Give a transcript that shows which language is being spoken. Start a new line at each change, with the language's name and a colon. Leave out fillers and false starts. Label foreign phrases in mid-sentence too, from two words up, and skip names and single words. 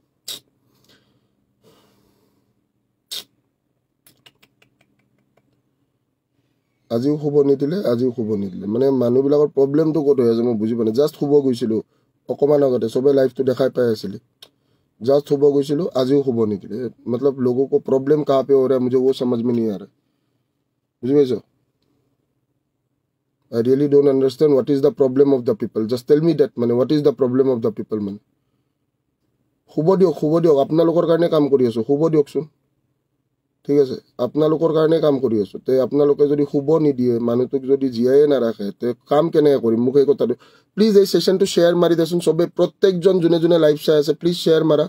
Assamese: আজিও শুব নিদিলে। মানে মানুহবিলাকৰ প্ৰব্লেমটো ক'ত হৈ আছে মই বুজি পোৱা নাই। জাষ্ট শুব গৈছিলোঁ অকণমান আগতে, চবেই লাইফটো দেখাই পাই আছিলি। জাষ্ট শুব গৈছিলোঁ, আজিও শুব নিদিলে।
Hindi: मतलब लोगों को प्रॉब्लम कहाँ पे हो रहा है मुझे वो समझ में नहीं आ रहा।
Assamese: বুঝি পাইছ?
English: I really don't understand what is the problem of the people. Just tell me that,
Assamese: মানে
English: what is the problem of the people মানে।
Assamese: শুব দিয়ক, আপোনালোকৰ কাৰণে কাম কৰি আছোঁ, শুব দিয়কচোন। ঠিক আছে, আপোনালোকৰ কাৰণে কাম কৰি আছোঁ। তে আপোনালোকে যদি শুব নিদিয়ে, মানুহটোক যদি জীয়াই নাৰাখে, তে কাম কেনেকৈ কৰিম? মোক সেই কথাটো প্লিজ এই ছেশ্যনটো শ্বেয়াৰ মাৰি দেচোন চবেই। প্ৰত্যেকজন যোনে লাইভ চাই আছে প্লিজ শ্বেয়াৰ মাৰা।